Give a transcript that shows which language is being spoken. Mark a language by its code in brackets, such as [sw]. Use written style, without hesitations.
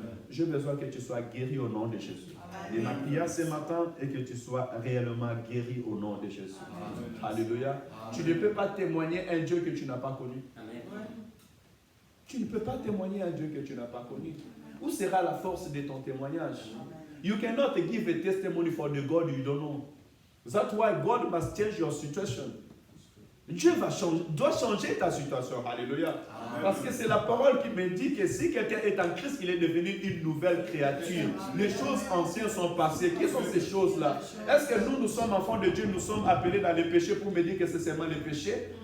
[fr] J'ai besoin que tu sois guéri au nom de Jésus. Et ma prière ce matin est que tu sois réellement guéri au nom de Jésus. Amen. Alléluia. Amen. Tu ne peux pas témoigner un Dieu que tu n'as pas connu. Amen. Tu ne peux pas témoigner un Dieu que tu n'as pas connu. Où sera la force de ton témoignage? [en] You cannot give a testimony for the God you don't know. That's why God must change your situation. [fr] Dieu doit changer ta situation. Alléluia. Amen. Parce que c'est la parole qui me dit que si quelqu'un est en Christ, il est devenu une nouvelle créature. Les choses anciennes sont passées. Qui sont ces choses-là? Est-ce que nous sommes enfants de Dieu, nous sommes appelés dans les péchés pour me dire que c'est seulement les péchés?